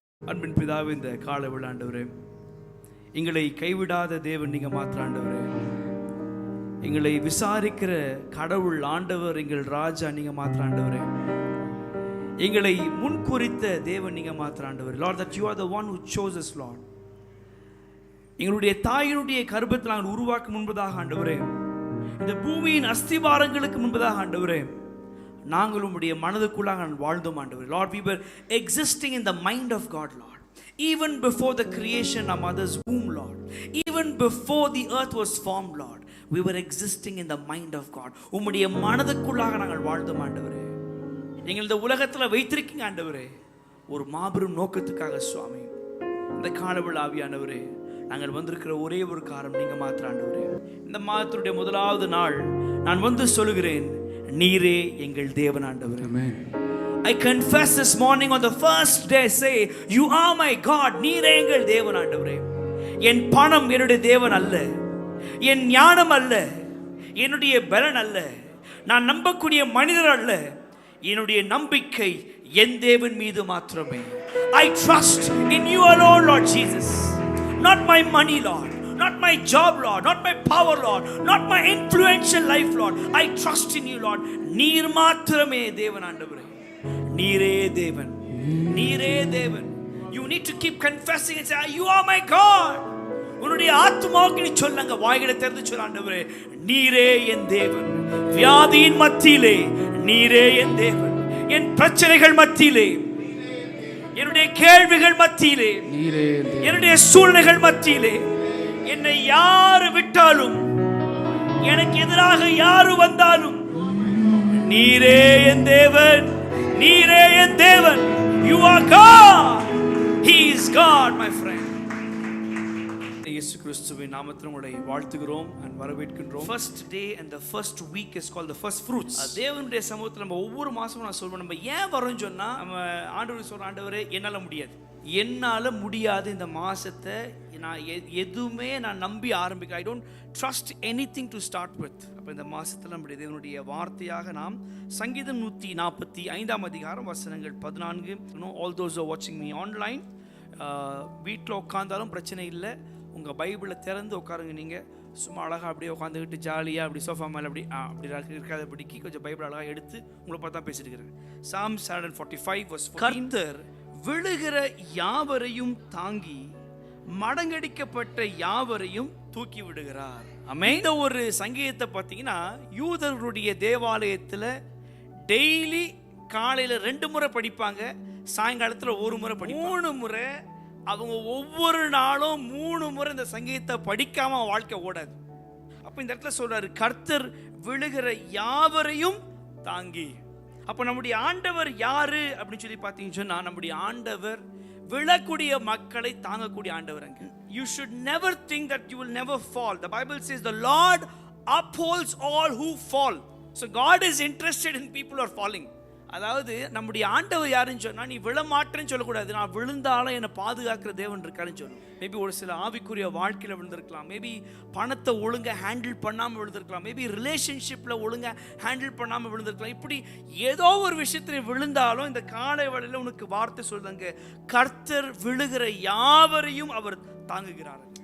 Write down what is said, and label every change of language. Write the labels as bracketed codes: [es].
[ta] அன்பின் பிதாவே, இந்த காலை விழா ஆண்டவரே, எங்களை கைவிடாத தேவன் நீங்க மாத்திர ஆண்டவரே, எங்களை விசாரிக்கிற கடவுள் ஆண்டவர் எங்கள் ராஜா நீங்க மாத்திர ஆண்டவரே, எங்களை முன்குறித்த தேவன் நீங்க மாத்திர ஆண்டவரே. [en] Lord, that you are the one who chose us, Lord. [ta] எங்களுடைய தாயினுடைய கர்ப்பத்தில் நாங்கள் உருவாக்கும் முன்பதாக ஆண்டவரே, இந்த பூமியின் அஸ்திவாரங்களுக்கு முன்பதாக ஆண்டவரே, நாங்கள் உம்முடைய மனதுக்குள்ளாக வாழ்ந்தோம் ஆண்டவரே. [en] Lord, we were existing in the mind of God, Lord. Even before the creation of mother's womb, Lord. Even before the earth was formed, Lord. We were existing in the mind of God. [ta] உம்முடைய மனதுக்குள்ளாக நாங்கள் வாழ்ந்தோம் ஆண்டவரே. எங்கள் இந்த உலகத்தில் வைத்திருக்கீங்க ஆண்டவரே ஒரு மாபெரும் நோக்கத்துக்காக சுவாமி. இந்த காலவெளி ஆவியானவரே, நாங்கள் வந்திருக்கிற ஒரே ஒரு காரணம் நீங்க மாத்திர ஆண்டவரே. இந்த மாதத்துடைய முதலாவது நாள் நான் வந்து சொல்லுகிறேன், நீரே எங்கள் தேவன் ஆண்டவரே. [en] Amen. I confess this morning on the first day, say, you are my God. [ta] நீரே எங்கள் தேவன் ஆண்டவரே. என் பணம் என்னுடைய தேவன் அல்ல, என் ஞானம் அல்ல, என்னுடைய பலன் அல்ல, நான் நம்பக்கூடிய மனிதர் அல்ல, என்னுடைய நம்பிக்கை என் தேவன் மீது மாத்திரமே. [en] I trust in you alone, Lord Jesus. Not my money, Lord. Not my job, Lord. Not my power, Lord. Not my influential life, Lord. I trust in you, Lord. [ta] நீர் மாத்திரமே தேவன் ஆண்டவரே. நீரே தேவன், நீரே தேவன். [en] You need to keep confessing and say, you are my God. [ta] உன்னுடைய ஆத்துமாவுக்கு நீ சொல்லுங்க, வாய்களை திறந்து சொல்ல ஆண்டவரே, நீரே என் தேவன். வியாதியின் மத்தியிலே நீரே என் தேவன். என் பிரச்சனைகள் மத்தியிலே, என்னுடைய கேள்விகள் மத்தியிலே, என்னுடைய சூழ்நிலைகள் மத்தியிலே, என்னை யாரு விட்டாலும், எனக்கு எதிராக யாரு வந்தாலும், நீரே என் தேவன், நீரே என் தேவன். [en] You are God. He is God, my friend. [ta] இயேசு கிறிஸ்துவின் நாமத்தில் உங்களை வாழ்த்துகிறோம் and வரவேற்கின்றோம். [en] First day and the first week is called the first fruits. [ta] தேவனுடைய சமூகத்தில் நம்ம ஒவ்வொரு மாசமும் நான் சொல்றேன், நம்ம ஏன் வரோம்னு சொன்னா, நம்ம ஆண்டவர் சொல்ற, ஆண்டவரே என்னால முடியாது, என்னால முடியாது இந்த மாசத்தை நான் எதுவுமே நான் நம்பி ஆரம்பிக்க. [en] I don't trust anything to start with. [ta] அப்ப இந்த மாசத்துல நம்முடைய தேவனுடைய வார்த்தையாக நாம் சங்கீதம் 145 அதிகாரம் வசனங்கள் 14. [en] all those who are watching me online, [ta] வீட்டில் உட்காந்தாலும் பிரச்சனை இல்லை, உங்கள் பைபிளை திறந்து உட்காருங்க. நீங்கள் சும்மா அழகாக அப்படியே உட்காந்துக்கிட்டு ஜாலியாக அப்படி சோஃபா மேலே அப்படி இருக்காதபடிக்கு கொஞ்சம் பைபிள் அழகாக எடுத்து உங்களை பார்த்தா பேசிட்டு இருக்கிறேன். Psalm 145 கர்த்தர் விழுகிற யாவரையும் தாங்கி மடங்கடிக்கப்பட்ட யாவரையும் தூக்கி விடுகிறார். அமைந்த ஒரு சங்கீதத்தை பார்த்தீங்கன்னா, யூதர்களுடைய தேவாலயத்தில் டெய்லி காலையில் 2 முறை படிப்பாங்க, சாயங்காலத்தில் 1 முறை படிப்பாங்க. 3 முறை அவங்க ஒவ்வொரு நாளும் 3 முறை இந்த சங்கீதத்தை படிக்காம வாழ்க்கை ஓடாது. அப்ப இந்த இடத்துல சொல்றாரு, கர்த்தர் விழுகிற யாவரையும் தாங்கி. அப்ப நம்முடைய ஆண்டவர் யாரு அப்படின்னு சொல்லி பார்த்தீங்கன்னு சொன்னா, நம்முடைய ஆண்டவர் விழக்கூடிய மக்களை தாங்கக்கூடிய ஆண்டவர். அங்க [en] you should never think that you will never fall. The Bible says the Lord upholds all who fall. So God is interested in people who are falling. [ta] அதாவது நம்முடைய ஆண்டவர் யாருன்னு சொன்னா, நீ விழமாட்டேன்னு சொல்லக்கூடாது, நான் விழுந்தாலும் என்னை பாதுகாக்கிற தேவன் இருக்காருன்னு சொல்லணும். மேபி ஒரு சில ஆவிக்குரிய வாழ்க்கையில் விழுந்திருக்கலாம், மேபி பணத்தை ஒழுங்கா ஹேண்டில் பண்ணாமல் விழுந்திருக்கலாம், மேபி ரிலேஷன்ஷிப்பில் ஒழுங்கா ஹேண்டில் பண்ணாமல் விழுந்திருக்கலாம். இப்படி ஏதோ ஒரு விஷயத்தில் விழுந்தாலும் இந்த காலை வேளையில் உனக்கு வார்த்தை சொல்லுங்க, கர்த்தர் விழுகிற யாவரையும் அவர் தாங்குகிறார்.